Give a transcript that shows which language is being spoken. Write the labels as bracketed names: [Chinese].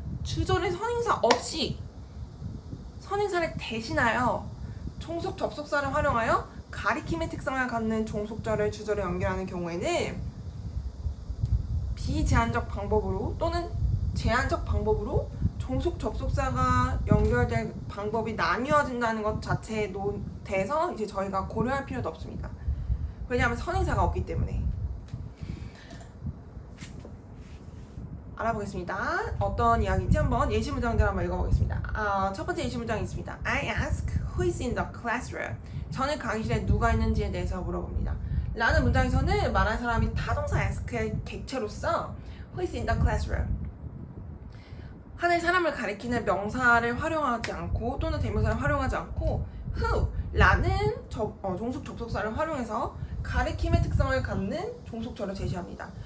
[Korean] 주절에 선행사 없이 선행사를 대신하여 종속 접속사를 활용하여 가리킴의 특성을 갖는 종속절을 주절에 연결하는 경우에는 비제한적 방법으로 또는 제한적 방법으로 종속 접속사가 연결될 방법이 나뉘어진다는 것 자체에 대해서 이제 저희가 고려할 필요도 없습니다. 왜냐하면 선행사가 없기 때문에. 알아보겠습니다. 어떤 이야기인지 한번 예시 문장들 한번 읽어보겠습니다. 첫 번째 예시 문장이 있습니다. [English] I ask who is in the classroom. [Korean] 저는 강의실에 누가 있는지에 대해서 물어봅니다. 라는 문장에서는 말한 사람이 타동사 ask의 객체로서 [English] who is in the classroom [Korean] 하나의 사람을 가리키는 명사를 활용하지 않고 또는 대명사를 활용하지 않고 who라는 종속 접속사를 활용해서 가리킴의 특성을 갖는 종속절을 제시합니다.